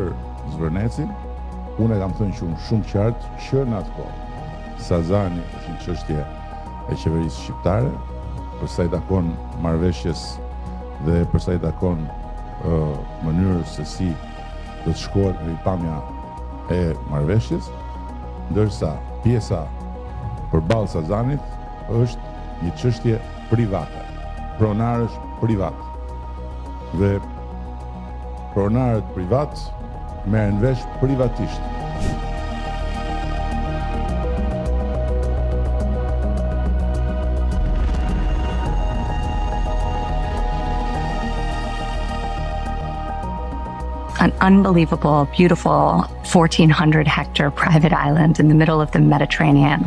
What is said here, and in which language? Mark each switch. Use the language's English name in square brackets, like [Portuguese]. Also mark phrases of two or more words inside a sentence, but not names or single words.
[Albanian] Zvërnecin, unë e kam thënë shumë qartë që në atë kohë Sazani është një çështje e qeverisë shqiptare, për sa i takon marrëveshjes dhe për sa i takon mënyrës se si do të shkohet në ripamja e marrëveshjes, ndërsa pjesa përballë Sazanit është një çështje private. Pronar është privat. Dhe pronarët privat merren vesh privatisht. [English] An unbelievable, beautiful 1,400-hectare private island in the middle of the Mediterranean.